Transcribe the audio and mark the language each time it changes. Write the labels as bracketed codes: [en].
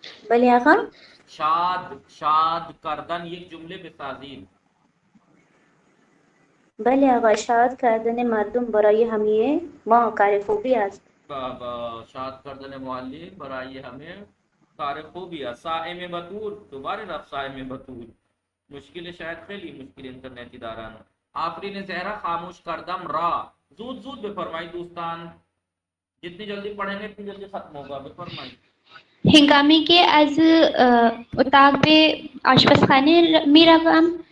[fa] بله آقا. شاد کردن یک جمله بسازید. بله آقا. شاد کردن مردم برای همه ما کار خوبی است. بابا شاد کردن معلم برای همه کار خوبی است. صائم بطول دوباره رفت صائم بطول. مشکل شاید خیلی مشکل اینترنتی دارن. آفرین زهرا خاموش کردم را. زود زود بفرمایید دوستان، [ur] جتنی جلدی پڑھیں گے اتنی جلدی ختم ہوگا. [fa] بفرمایید. هنگامی که از اتاق به آشپزخانه میروم